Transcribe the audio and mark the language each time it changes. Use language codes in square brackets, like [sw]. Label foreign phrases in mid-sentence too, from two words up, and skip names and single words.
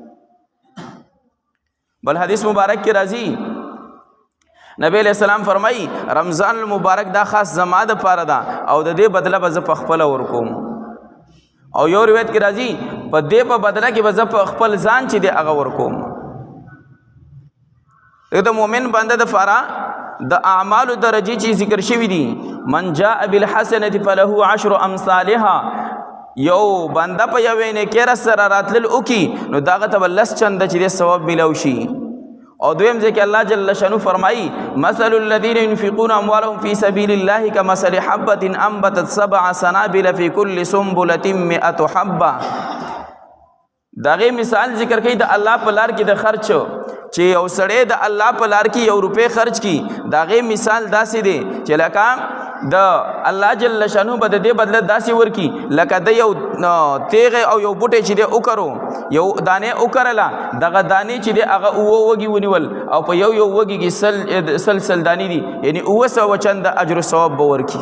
[ps] بل حدیث مبارک کې راځي نبی علیہ السلام فرمائی رمضان المبارک دا خاص زما د پاره ده او د دې بدله به زه په خپله ورکوم. او یو روایت کې راځي په دې په بدله کې به زه په خپل ځان چې دی هغه ورکوم. د مؤمن بنده د پاره د اعمالو درجې چې ذکر شوي دي [ar] من جاء بالحسنة فله 10 امثالها، [ps] یو بنده په یوې نیکۍ سره راتلل وکړي نو دغه ته به 10 چنده چې دی ثواب میلاو شي. او دویم ځکه الله جل شانه فرمایي [ar] مثل الذين ينفقون اموالهم في سبيل الله كمثل حبة انبتت 7 سنابل في كل سنبلة 100 حبة. [ps] دغه مثال ذکر کوي د الله په لار کې د خرچ چې یو سړی د الله په لار کې 1 روپۍ خرچ کی، دغه مثال داسې دی چې لکه د الله جل شانه به د دې بدله داسې ورکی لکه د یو تیغ او یو بوټی چې دی وکړو، یو دانې وکړله، دغه دانې چې دی هغه 9 وږي ونیول او په یو وږي کې سل دانې دي، یعنی 900 چنده اجر و ثواب به ورکي.